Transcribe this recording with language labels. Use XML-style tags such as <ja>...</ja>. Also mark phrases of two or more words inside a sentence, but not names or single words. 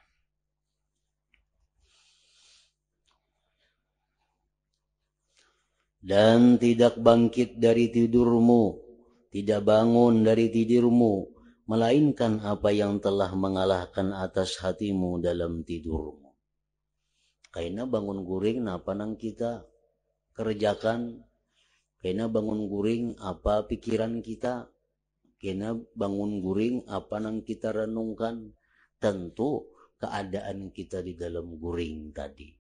<id>Dan tidak bangkit dari tidurmu, tidak bangun dari tidurmu, melainkan apa yang telah mengalahkan atas hatimu dalam tidurmu. Karena bangun guring apa nang kita kerjakan, karena bangun guring apa pikiran kita, karena bangun guring apa nang kita renungkan, tentu keadaan kita di dalam guring tadi.</id>